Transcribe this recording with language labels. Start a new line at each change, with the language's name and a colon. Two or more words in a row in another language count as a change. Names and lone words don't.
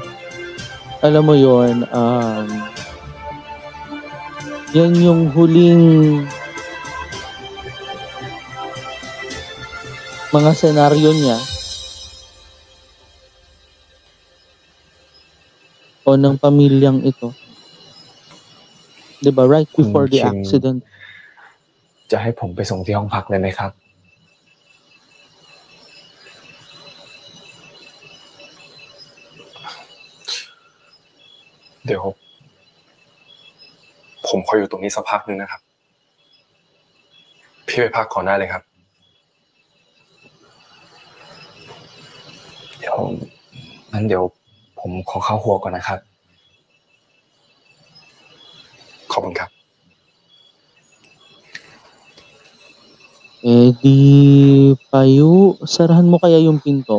Filipino: Alam mo yon, yan yung huling mga senaryo niya o ng pamilyang ito. Diba?
English: Right before the accident.
Thai: จะให้ผมไปส่งที่ห้องพักเลยไหมครับ เดี๋ยวผมขออยู่ตรงนี้สักพักนึงนะครับพี่ไปพักก่อนได้เลยครับ เดี๋ยวผมขอเข้าครัวก่อนนะครับ ขอบคุณครับ
Filipino: Di Payu, sarahan mo kaya yung pinto.